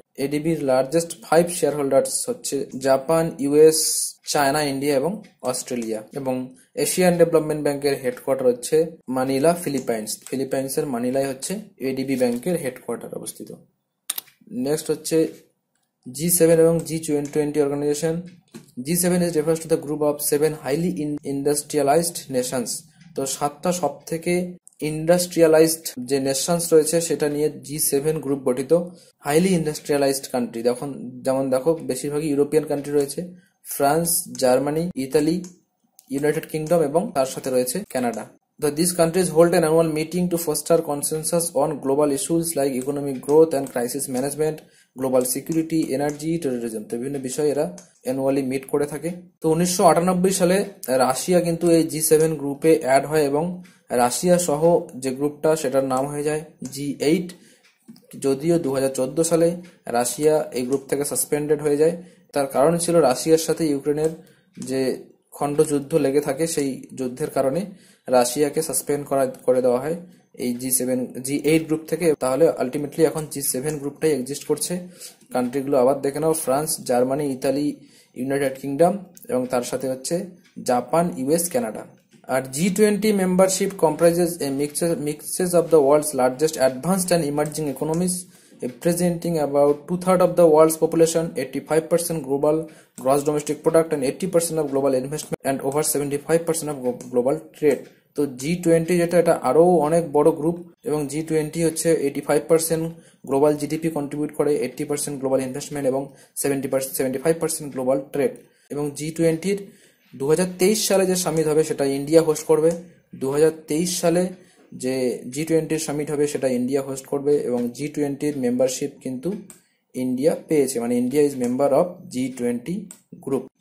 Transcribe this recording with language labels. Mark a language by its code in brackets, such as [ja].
[bn] এডিবির largest 5 share holders হচ্ছে Japan, US, China, India এবং Australia. এবং এশিয়ান ডেভেলপমেন্ট ব্যাংকের হেডকোয়ার্টার হচ্ছে মানিলা, ফিলিপাইন্স। ফিলিপাইন্সের মানিলায় হচ্ছে এডিবি ব্যাংকের হেডকোয়ার্টার অবস্থিত। নেক্সট হচ্ছে G7 এবং G20 organisation. [en] G7 is refers to the group of 7 highly industrialized nations। [bn] তো 7টা সব থেকে ইন্ডাস্ট্রিয়ালাইজড যে নেশনস রয়েছে সেটা নিয়ে G7 গ্রুপ গঠিত। হাইলি ইন্ডাস্ট্রিয়ালাইজড কান্ট্রি যেমন দেখো, বেশিরভাগই ইউরোপিয়ান কান্ট্রি রয়েছে, France, Germany, Italy, United kingdom এবং তার সাথে রয়েছে Canada. [en] These countries hold an annual meeting to foster consensus on global issues like economic growth and crisis management, global security, energy, terrorism। [bn] তো বিভিন্ন বিষয়ে এরা অ্যানুয়ালি মিট করে থাকে। তো 1998 সালে রাশিয়া কিন্তু এই G7 গ্রুপে অ্যাড হয় এবং রাশিয়া সহ যে গ্রুপটা সেটার নাম হয়ে যায় G8। যদিও 2014 সালে রাশিয়া এই গ্রুপ থেকে সাসপেন্ডেড হয়ে যায়। তার কারণ ছিল রাশিয়ার সাথে ইউক্রেনের যে খণ্ড যুদ্ধ লেগে থাকে, সেই যুদ্ধের কারণে রাশিয়াকে সাসপেন্ড করে দেওয়া হয় এই G8 গ্রুপ থেকে। তাহলে আলটিমেটলি এখন G7 গ্রুপটাই এক্সিস্ট করছে। কান্ট্রিগুলো আবার দেখে নাও, France, Germany, Italy, United kingdom এবং তার সাথে হচ্ছে Japan, US, Canada. [en] আর G20 membership comprises a mixes of the world's largest advanced and emerging economies, representing about two-thirds of the world's population, 85% global gross domestic product, and 80% of global investment, and over 75% of global trade. [bn] তো G20 যেটা, এটা আরো অনেক বড় group, এবং G20 হচ্ছে 85% global GDP contribute করে, 80% global investment এবং 75% গ্লোবাল ট্রেড। এবং G20-র 2023 সালে যে সামিট হবে সেটা ইন্ডিয়া হোস্ট করবে। 2023 সালে যে G20 সামিট হবে সেটা ইন্ডিয়া হোস্ট করবে, এবং G20-র মেম্বারশিপ কিন্তু ইন্ডিয়া পেয়েছে, মানে [en] India is member of G20 [bn] group.